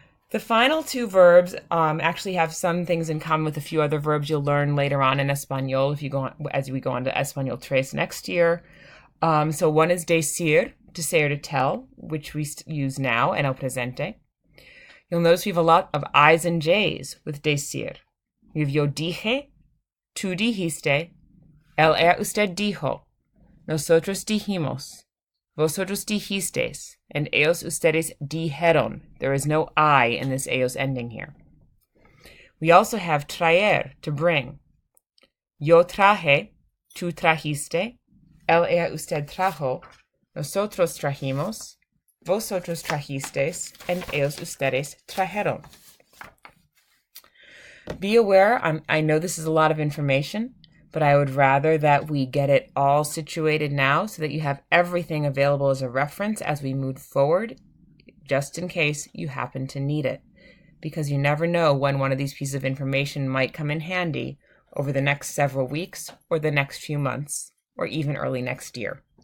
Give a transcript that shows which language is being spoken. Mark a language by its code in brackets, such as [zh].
[en] The final 2 verbs actually have some things in common with a few other verbs you'll learn later on in Español as we go on to Español 3 next year. So one is decir, to say or to tell, which we use now [es] en el presente. [en] You'll notice we have a lot of I's and J's with decir. We have [es] yo dije, tú dijiste, él, ella, usted dijo, nosotros dijimos, vosotros dijisteis, and ellos, ustedes dijeron. [en] There is no I in this ellos ending here. We also have traer, to bring. [es] Yo traje, tú trajiste, él, ella, usted trajo, nosotros trajimos, vosotros trajisteis, and ellos, ustedes trajeron. [en] Be aware, I know this is a lot of information, but I would rather that we get it all situated now so that you have everything available as a reference as we move forward, just in case you happen to need it. Because you never know when one of these pieces of information might come in handy over the next several weeks, or the next few months, or even early next year.